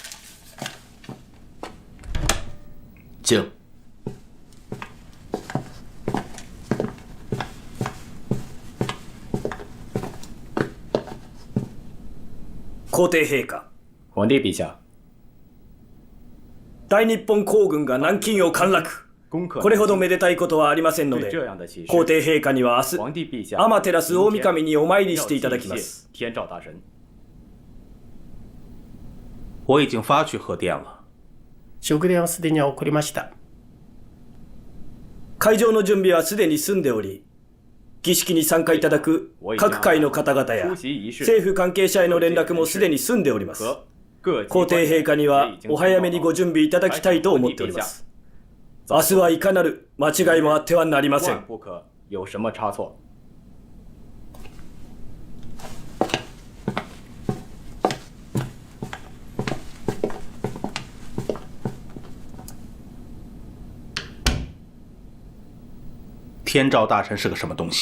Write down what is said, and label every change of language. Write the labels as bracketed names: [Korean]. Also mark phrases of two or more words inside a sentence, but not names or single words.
[Chinese] 请。皇帝陛下。皇帝陛下。 [Japanese] 大日本皇軍が南京を陥落。これほどめでたいことはありませんので、皇帝陛下には明日、天照大神にお参りしていただきます。 [Chinese] 我已经发去贺电了。 [Japanese] 祝電はすでに送りました。会場の準備はすでに済んでおり、儀式に参加いただく各界の方々や政府関係者への連絡もすでに済んでおります。皇帝陛下にはお早めにご準備いただきたいと思っております。明日はいかなる間違いもあってはなりません。 [Chinese] 有什么差错？天照大神是个什么东西？